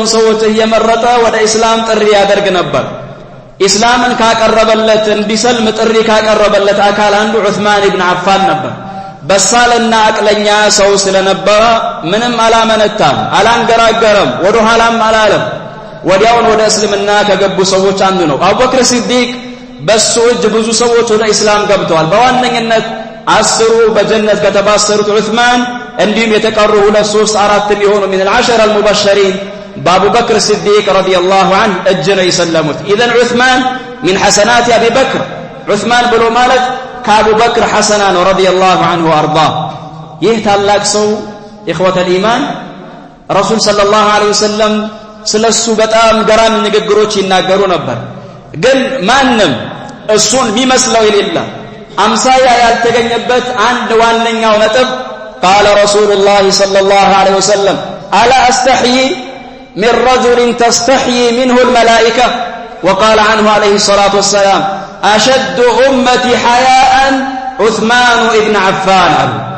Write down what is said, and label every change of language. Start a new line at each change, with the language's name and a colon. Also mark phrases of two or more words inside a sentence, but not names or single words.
Amharic: ሰዎች እየመረጠ ወደ ኢስላም ጥሪ ያደርግ ነበር። ኢስላምን ካቀረበለት እንዲሰልም ጥሪ ካቀረበለት አካል አንዱ ዑስማን ኢብኑ አፋን ነበር። በሳልና አቅለኛ ሰው ስለነበረ ምንም አላመነታም፣ አላንገራገረም፣ ወደ ኋላም አላለም። ወዲያውን ወደ እስልምና ከገቡ ሰዎች አንዱ ነው። አቡበክር ሲዲቅ በሱ እጅ ብዙ ሰዎች ወደ ኢስላም ገብተዋል። በዋነኝነት 10 በጀነት ከተባሰሩት ዑስማን እንዲሁም የተቀሩ 2 3 4 የሚሆኑ من
Arabic: العشر المبشرين
Amharic: በአቡበክር ሲዲቅ
Arabic: رضي الله عنه
Amharic: እጅ ነው የሰለሙት።
Arabic: إذن عثمان من حسنات أبي بكر
Amharic: ዑስማን ብሎ ማለት ከአቡበክር ሐሰና ነው
Arabic: رضي الله عنه وأرضاه።
Amharic: ይህ ታላቅ ሰው
Arabic: إخوة الإيمان رسول صلى الله عليه وسلم
Amharic: ስለሱ በጣም ገራሚ ንግግሮች ይናገሩ ነበር። ግን ማንም እሱን የሚመስለው የሌለ አምሳያ ያልተገኘበት አንድ ዋነኛው ነጥብ
Arabic: قال رسول الله صلى الله عليه وسلم ألا أستحيي من رجل تستحيي منه الملائكة وقال عنه عليه الصلاة والسلام أشد أمتي حياء عثمان بن عفان
Amharic: አሉ።